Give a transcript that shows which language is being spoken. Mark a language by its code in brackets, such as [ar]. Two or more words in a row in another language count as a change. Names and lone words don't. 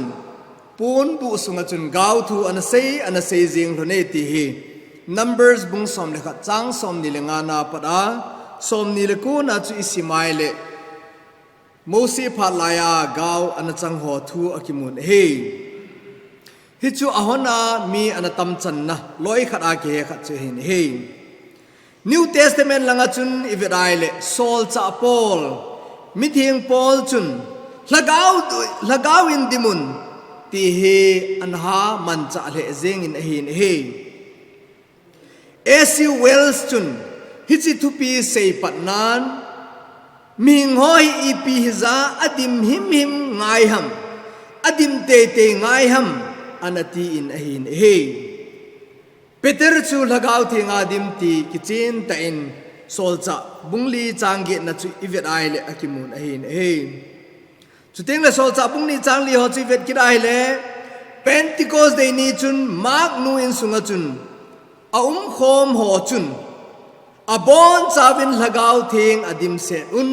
[tcz] pun bu sunga chun gaw thu anasei jing rone ti hi Numbers bung som le kha chang som ni le nga na pada som ni le ko na chu isimai le Mose pha laya gaw anachang ho thu akimun he hi chu ahona mi anatam chan na loi khat a ke khat che hin he New Testament langa chun ivirai le Saul cha Paul mithing Paul chun lagaw in dimun ti he anha man cha le zeng in hin he A.C. Wells chun hichi thupi sei patnan ming hoi ipi hiza adim him ngai ham adim te ngai ham anati in ahin he Peter chu lagaw thing adim ti kichin ta in solcha bungli changge na chu ivet ai le akimun ahin he chuteng la solcha bungli changli ho chu ivet kidai le Pentecost day ni chun mark nu in sunga chun khom ho chun abon chawin lagaw thing adim se un